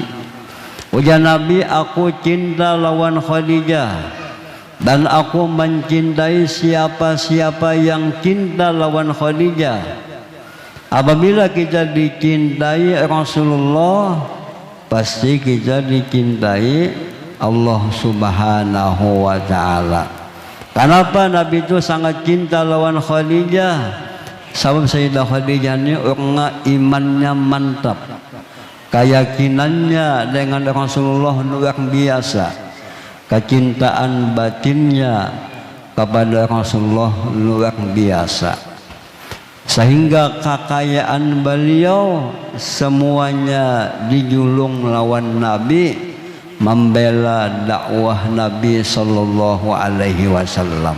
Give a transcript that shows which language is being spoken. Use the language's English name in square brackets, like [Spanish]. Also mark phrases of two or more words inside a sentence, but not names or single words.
[Banjar] Ujar Nabi, aku cinta lawan Khadijah, dan aku mencintai siapa-siapa yang cinta lawan Khadijah. [Indonesian] Apabila kita dicintai Rasulullah, pasti kita dicintai Allah [Arabic] سبحانه وتعالى. [Banjar] Kenapa Nabi itu sangat cinta lawan Khadijah? [Indonesian] Sebab Sayyidah Khadijah ini orang imannya mantap, keyakinannya dengan Rasulullah luar biasa, kecintaan batinnya kepada Rasulullah luar biasa, sehingga kekayaan beliau semuanya dijulung lawan Nabi, membela dakwah Nabi [Arabic] صلى الله عليه وسلم.